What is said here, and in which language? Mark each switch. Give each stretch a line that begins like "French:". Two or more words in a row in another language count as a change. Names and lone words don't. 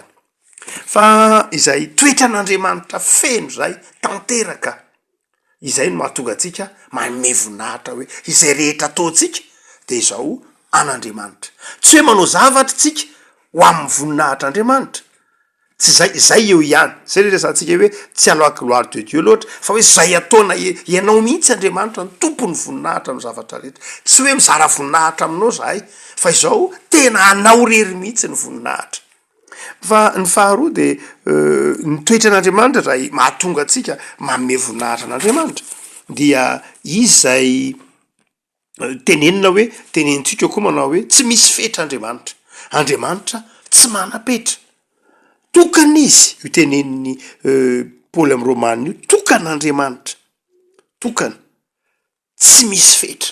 Malagasy: Fa izay toetran'Andriamanitra feno zay tanteraka, izay no mahatonga atsika manome voninahitra hoe izay rehetra ataotsika de zao an'Andriamanitra. Tsy hoe manao zavatra tsika ho amin'ny voninahitr'Andriamanitra, tsy zay eo ihany. Zay le resantsika hoe tsy aloha
French: gloire de Dieu
Malagasy: loatra, fa hoe zay ataona ianao mihitsy Andriamanitra ny tompony voninahitra amin'ny zavatra rehetra. Tsy hoe mizara voninahitra aminao zahay, fa izao tena anao rery mihitsy ny voninahitra. Fa ny faharoa de ny toetran'Andriamanitra zay mahatonga atsika manome voninahitra an'Andriamanitra dia izy zay tenenina hoe tenenitsika koa manao hoe tsy misy fetra Andriamanitra tsy mana-petra, tokana izy io teneniny Paoly amin'ny Romana io, tokan'Andriamanitra, tokana tsy misy fetra.